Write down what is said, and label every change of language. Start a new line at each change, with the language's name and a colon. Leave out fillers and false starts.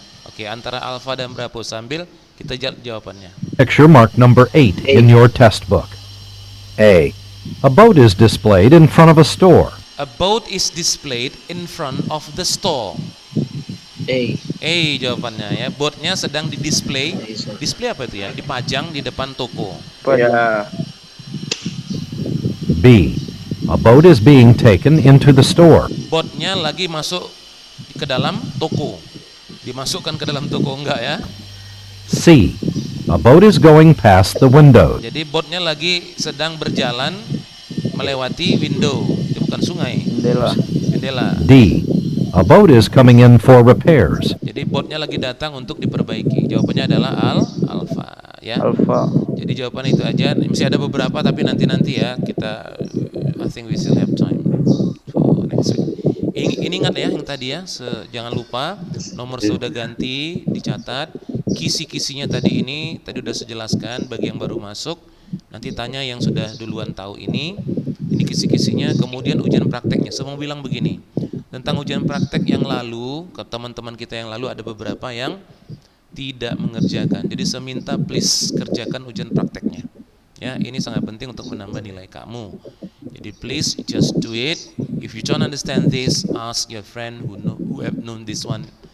Indonesian: Oke, antara Alpha dan Bravo sambil kita jawabannya.
English: Picture marked number 8 in your test book. A. A boat is displayed in front of a store. A boat is displayed in front of the store.
Indonesian: A jawabannya ya. Boatnya sedang di-display. Display apa itu ya? Dipajang di depan toko. Ya.
English: B. A boat is being taken into the store.
Indonesian: Boatnya lagi masuk ke dalam toko. Dimasukkan ke dalam toko enggak ya?
English: C. A boat is going past the window.
Indonesian: Jadi boatnya lagi sedang berjalan melewati window. Itu bukan sungai. Jendela.
English: D. A boat is coming in for repairs.
Indonesian: Jadi boatnya lagi datang untuk diperbaiki. Jawabannya adalah Alpha ya. Alpha. Jadi jawaban itu aja. Masih ada beberapa tapi nanti ya kita
English: I think we still have time for next week.
Indonesian: Ini ingat ya yang tadi ya. Jangan lupa nomor sudah ganti, dicatat. Kisi-kisinya tadi udah saya jelaskan bagi yang baru masuk. Nanti tanya yang sudah duluan tahu ini kisi-kisinya, kemudian ujian prakteknya. Saya mau bilang begini, tentang ujian praktek yang lalu, ke teman-teman kita yang lalu ada beberapa yang tidak mengerjakan. Jadi saya minta please kerjakan ujian prakteknya. Ya, ini sangat penting untuk menambah nilai kamu.
English: Jadi please just do it. If you don't understand this, ask your friend who have known this one.